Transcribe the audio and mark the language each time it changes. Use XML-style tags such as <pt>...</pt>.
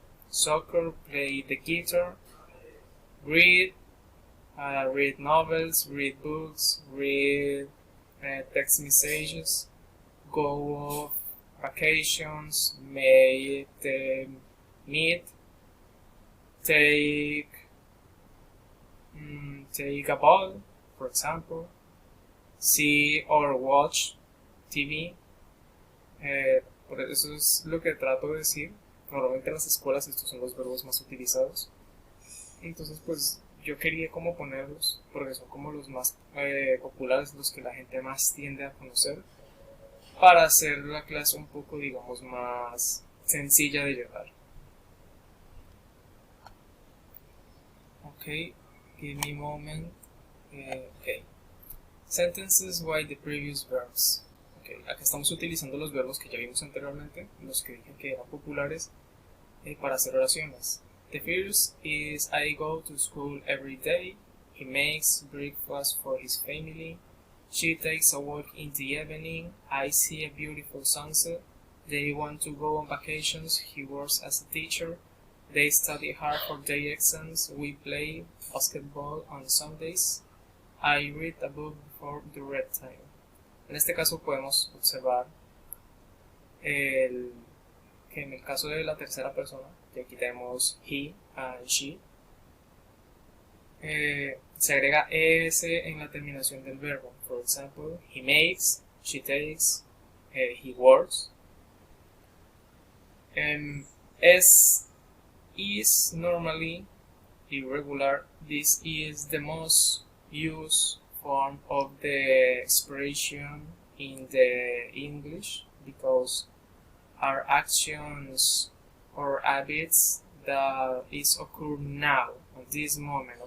<en>soccer, play the guitar, read, read novels, read books, read text messages, go off vacations, meet, take a ball, for example, see or watch TV.</en> <es>Por eso es lo que trato de decir. Normalmente en las escuelas estos son los verbos más utilizados. Entonces pues yo quería como ponerlos porque son como los más populares, los que la gente más tiende a conocer, para hacer la clase un poco, digamos, más sencilla de llevar.</es> <en>Okay, give me a moment. Okay. Sentences by the previous verbs.</en> <es>Okay, acá estamos utilizando los verbos que ya vimos anteriormente, los que dije que eran populares, para hacer oraciones.</es> <en>The first is I go to school every day. He makes breakfast for his family. She takes a walk in the evening. I see a beautiful sunset. They want to go on vacations. He works as a teacher. They study hard for their exams. We play basketball on Sundays. I read a book before the red time.</en> <es>En este caso podemos observar que en el caso de la tercera persona, que aquí tenemos</es> <en>he and she,</en> <es>se agrega es en la terminación del verbo.</es> <en>For example, he makes, she takes, he works. Is normally irregular. This is the most used form of the expression in the English because are actions or habits that is occur now at this moment.</en>